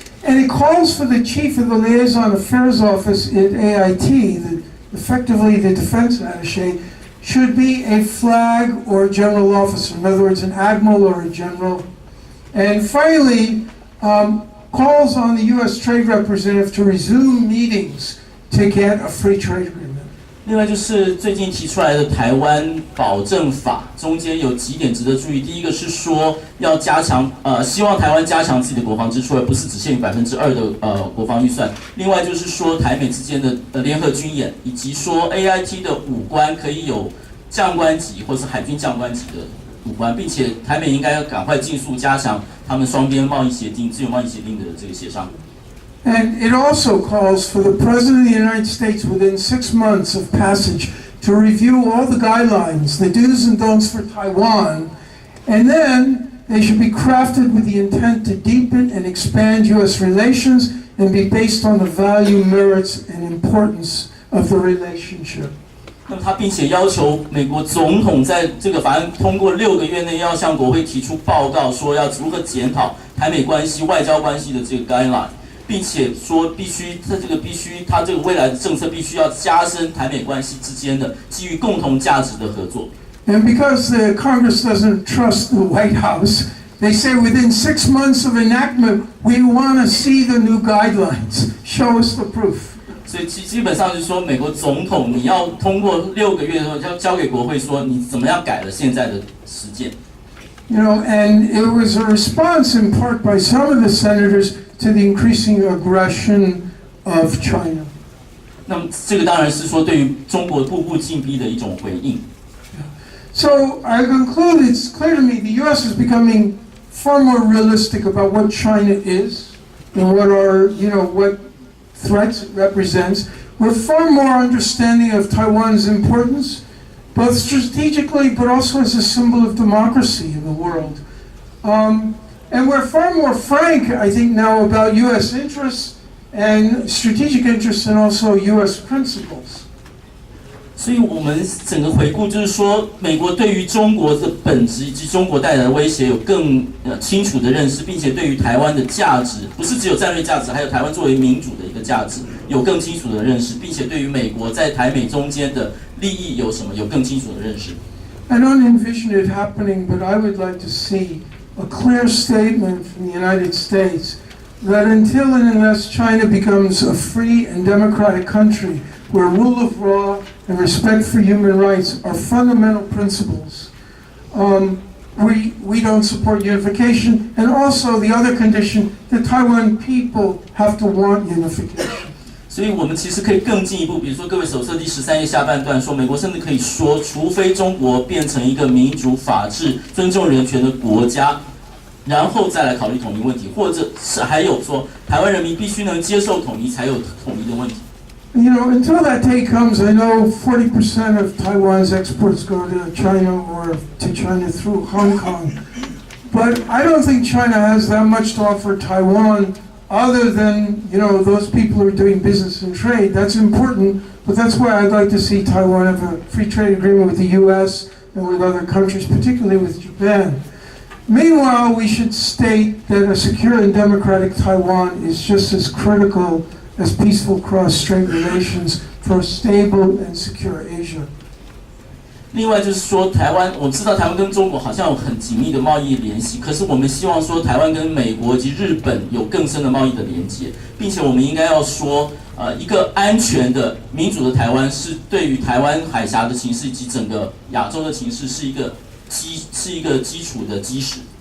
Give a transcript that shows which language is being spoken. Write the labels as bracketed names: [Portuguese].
[English] And it calls for the chief of the Liaison Affairs Office at AIT, effectively the defense attaché, should be a flag or a general officer, in other words, an admiral or a general. And finally, calls on the U.S. Trade Representative to resume meetings to get a free trade agreement. [Chinese] 另外就是最近提出来的台湾保证法，中间有几点值得注意。第一个是说要加强，希望台湾加强自己的国防支出，而不是只限于2%的国防预算。另外就是说台美之间的联合军演，以及说 AIT 的武官可以有将官级或是海军将官级的武官，并且台美应该要赶快尽速加强他们双边贸易协定、自由贸易协定的这个协商。 [English] And it also calls for the President of the United States within 6 months of passage to review all the guidelines, the do's and don'ts for Taiwan, and then they should be crafted with the intent to deepen and expand U.S. relations and be based on the value, merits, and importance of the relationship. [Chinese] 那么他并且要求美国总统在这个法案通过6个月内要向国会提出报告，说要如何检讨台美关系、外交关系的这个 guideline。并且说他这个未来的政策必须要加深台美关系之间的基于共同价值的合作。 [English] And because the Congress doesn't trust the White House, they say within 6 months of enactment, we want to see the new guidelines. Show us the proof. [Chinese] 所以基本上就是说，美国总统你要通过6个月的时候，要交给国会说你怎么样改了现在的实践。 [English] You know, and it was a response in part by some of the senators to the increasing aggression of China. [Chinese] 那么这个当然是说对于中国步步进逼的一种回应。 [English] So I conclude it's clear to me the U.S. is becoming far more realistic about what China is and what threats it represents. We're far more understanding of Taiwan's importance, both strategically but also as a symbol of democracy in the world. And we're far more frank, I think, now about U.S. interests and strategic interests and also U.S. principles. [Chinese] 所以我们整个回顾就是说，美国对于中国的本质以及中国带来的威胁有更清楚的认识，并且对于台湾的价值，不是只有战略价值，还有台湾作为民主的一个价值，有更清楚的认识，并且对于美国在台美中间的利益有什么，有更清楚的认识。 [English] I don't envision it happening, but I would like to see a clear statement from the United States that until and unless China becomes a free and democratic country where rule of law and respect for human rights are fundamental principles, we don't support unification, and also the other condition, the Taiwan people have to want unification. [Chinese] 所以我们其实可以更进一步，比如说各位手册第13页下半段说，美国甚至可以说，除非中国变成一个民主、法治、尊重人权的国家，然后再来考虑统一问题，或者是还有说，台湾人民必须能接受统一，才有统一的问题。 [English] until that day comes, I know 40% of Taiwan's exports go to China or to China through Hong Kong. But I don't think China has that much to offer Taiwan other than, those people who are doing business and trade. That's important, but that's why I'd like to see Taiwan have a free trade agreement with the US and with other countries, particularly with Japan. Meanwhile, we should state that a secure and democratic Taiwan is just as critical as peaceful cross-strait relations for a stable and secure Asia. [Chinese] 另外就是说，台湾我知道台湾跟中国好像有很紧密的贸易联系，可是我们希望说台湾跟美国及日本有更深的贸易的连接，并且我们应该要说，一个安全的民主的台湾是对于台湾海峡的情势以及整个亚洲的情势是一个基础的基石。